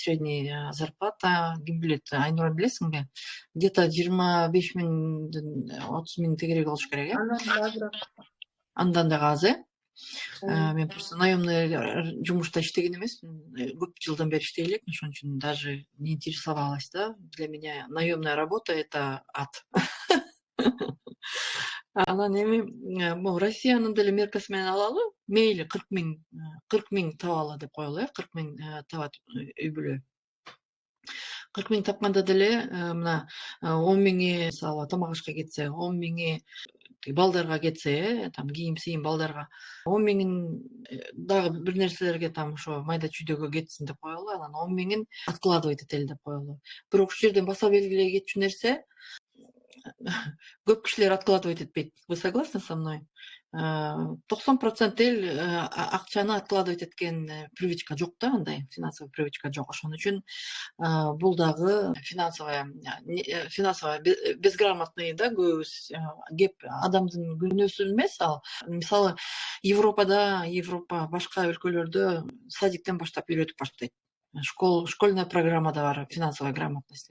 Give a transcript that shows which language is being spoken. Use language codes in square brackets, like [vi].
[ru] Средний зарплата, [ky] ким билет, Айнура билесиңби? [ru] Где-то [ky] 25 миңден 30 миң тегерек болуш керек, Андан дагы аз, Мен просто наемный жумушта иштеген эмесмин. Көп жылдан бери иштей элекмин, ошон үчүн [ru] даже не интересовалась, [ky] да. [ru] Для меня наемная работа — это ад. [ky] Анан эми бул Россиянын деле меркасы менен алалы. мейли 40 миң таба ала деп коелу, 40 миң табат үй бүлө. 40 миң тапканда деле мына 10 миңи мисалы тамак ашка кетсе, 10 миңи балдарга кетсе, там кийим балдарга, 10 миңин дагы бир нерселерге там ошо майда чүйдөккө кетсин деп коелу, анан 10 миңин откладывать этели деп коелу. Бирок ушул жерден баса белгилей кетчү нерсе, көп кишилер откладывать этпейт. [ru] Вы согласны со мной? [ky] 90% эл акчаны откладывать эткен привычка жок да, андай финансовый привычка жок. Ошон үчүн бул дагы [ru] финансово безграмотный [ky] да көбүбүз. Кеп адамдын күнөөсү эмес ал. Мисалы Европа башка өлкөлөрдө садиктен баштап үйрөтүп баштайт. [ru] Школьная программада [ky] бар [ru] финансовая грамотность.